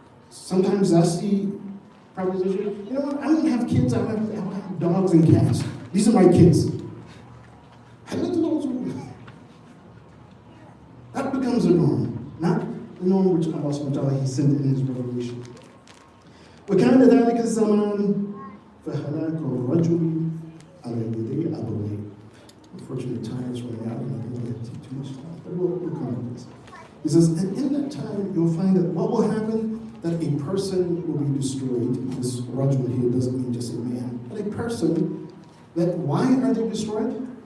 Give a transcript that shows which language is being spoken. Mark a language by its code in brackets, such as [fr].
[en] Sometimes that's the proposition. You know what? I don't have kids. I have dogs and cats. These are my kids. That becomes a norm, not the norm which Allah subhanahu wa ta'ala He sent in His revelation. [ar] وَكَانَ ذَلِكَ الزَّمَانِ فَهَلَاكُ الرَّجُلِ على يدي أبويه. [en] Unfortunately, time is running out, and I don't want to take too much time, but we'll come to this. He says, and in that time, you'll find that what will happen, that a person will be destroyed. This rajul here doesn't mean just a man, but a person, that why are they destroyed?